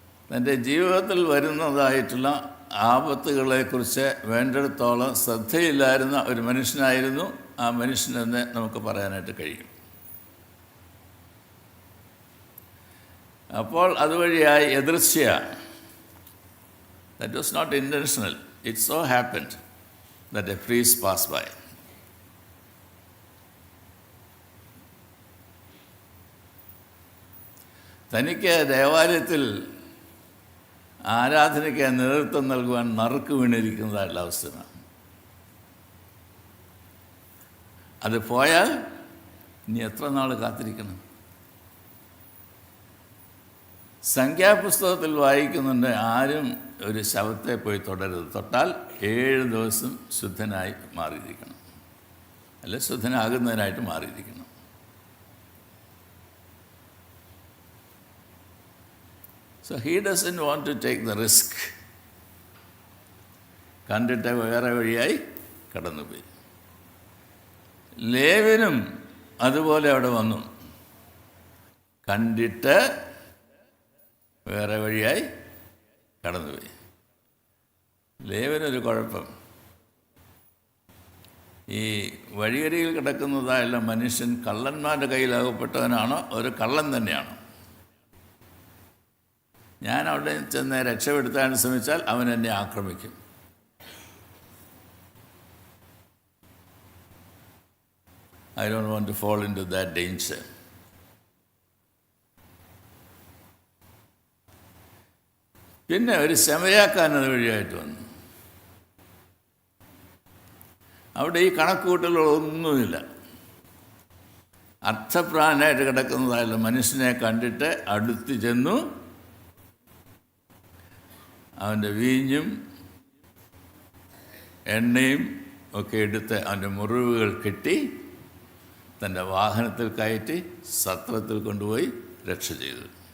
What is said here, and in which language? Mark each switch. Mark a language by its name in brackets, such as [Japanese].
[Malayalam] തൻ്റെ ജീവിതത്തിൽ വരുന്നതായിട്ടുള്ള ആപത്തുകളെക്കുറിച്ച് വേണ്ടിടത്തോളം ശ്രദ്ധയില്ലായിരുന്ന ഒരു മനുഷ്യനായിരുന്നു ആ മനുഷ്യനെന്ന് നമുക്ക് പറയാനായിട്ട് കഴിയും. അപ്പോൾ അതുവഴിയായി യദൃച്ഛയ, [English] that was not intentional, it so happened that a priest passed by. [Malayalam] തനിക്ക് ദേവാലയത്തിൽ ആരാധനയ്ക്ക് നേതൃത്വം നൽകുവാൻ നറുക്ക് വീണിരിക്കുന്നതായിട്ടുള്ള അവസ്ഥയാണ്. അത് പോയാൽ ഇനി എത്ര നാൾ കാത്തിരിക്കണം? സംഖ്യാപുസ്തകത്തിൽ വായിക്കുന്നുണ്ട്, ആരും ഒരു ശവത്തെ പോയി തൊടരുത്, തൊട്ടാൽ 7 ദിവസം ശുദ്ധനായി മാറിയിരിക്കണം, അല്ലെ ശുദ്ധനാകുന്നതിനായിട്ട് മാറിയിരിക്കണം. [English] So he doesn't want to take the risk. [Malayalam] കണ്ടിട്ട് വേറെ വഴിയായി കടന്നുപോയി. ലേവ്യനും അതുപോലെ അവിടെ വന്നു, കണ്ടിട്ട് വേറെ വഴിയായി കടന്നുപോയി. ലേവ്യനൊരു കുഴപ്പം, ഈ വഴിയരികിൽ കിടക്കുന്നതായുള്ള മനുഷ്യൻ കള്ളന്മാരുടെ കയ്യിലകപ്പെട്ടവനാണോ ഒരു കള്ളൻ തന്നെയാണോ? ഞാൻ അവിടെ ചെന്ന് രക്ഷപ്പെടുത്താൻ ശ്രമിച്ചാൽ അവൻ എന്നെ ആക്രമിക്കും. [English] I don't want to fall into that danger. [Malayalam] പിന്നെ ഒരു ശമരിയാക്കാരൻ വഴിയായിട്ട് വന്നു. അവിടെ ഈ കണക്കുകൂട്ടലുകളൊന്നുമില്ല. അർത്ഥപ്രാണനായിട്ട് കിടക്കുന്നതായുള്ള മനുഷ്യനെ കണ്ടിട്ട് അടുത്ത് ചെന്നു അവൻ്റെ വീഞ്ഞും എണ്ണയും ഒക്കെ എടുത്ത് അവൻ്റെ മുറിവുകൾ കെട്ടി തൻ്റെ വാഹനത്തിൽ കയറ്റി സത്രത്തിൽ കൊണ്ടുപോയി രക്ഷ ചെയ്തു.